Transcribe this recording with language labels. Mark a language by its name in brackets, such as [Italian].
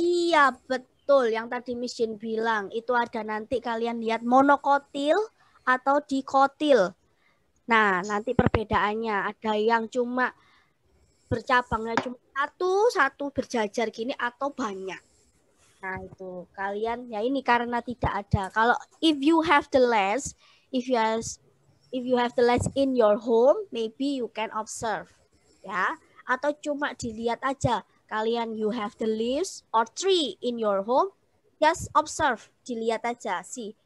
[Indonesian] Iya, betul. Yang tadi Miss Jin bilang, itu ada nanti kalian lihat monokotil atau dikotil. Nah, nanti perbedaannya ada yang cuma bercabangnya cuma satu berjajar gini atau banyak. Nah, itu kalian ya ini karena tidak ada. Kalau [English] if you have the lens, if you have the lens in your home, maybe you can observe. [Indonesian] Ya, atau cuma dilihat aja. Kalian [English] you have the leaves or tree in your home, just observe, [Indonesian] dilihat aja sih.